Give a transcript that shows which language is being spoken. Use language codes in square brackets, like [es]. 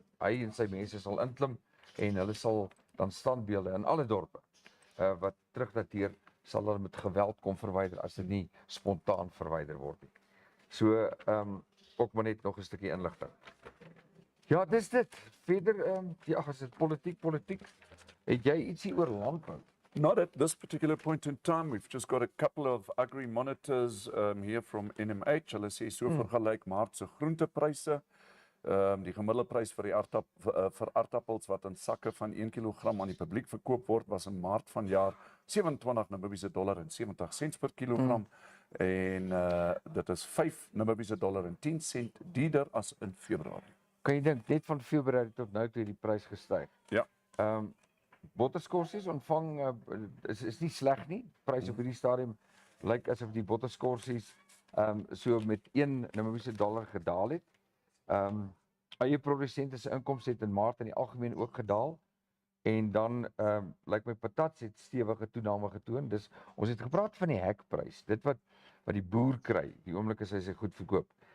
[af] Hy en sy mense sal inklim en hulle sal dan standbeelde in alle dorpe wat terugdateer, sal hulle met geweld kom verwyder as dit nie spontaan verwyder word nie. So ook maar net nog 'n stukkie inligting. Ja, dis dit. Verder ja, as dit politiek. Het jy ietsie oor landbou? [en] Not at this particular point in time. We've just got a couple of agri monitors here from NMH. [af] Hulle sê so vergelyk Maart se groentepryse. Die gemiddelde prys vir die vir aardappels wat in sakke van 1 kg aan die publiek verkoop word, was in Maart vanjaar 27 Namibiese dollar en 70 sent per kilogram. En dit is 5 Namibiese dollar en 10 sent duurder as in Februarie. Kan jy dink net van Februarie tot nou toe die prys gestyg? Ja. Botterskorsies ontvang is nie sleg nie. Pryse op hierdie stadium lyk asof die botterskorsies so met 1 Namibiese dollar gedaal het. Eie produsente se inkomste het in Maart in die algemeen ook gedaal. En dan lyk my patats het stewige toename getoon. Dus ons het gepraat van die hekprys. Dit wat die boer kry, die oomblik as hy sy goed verkoop.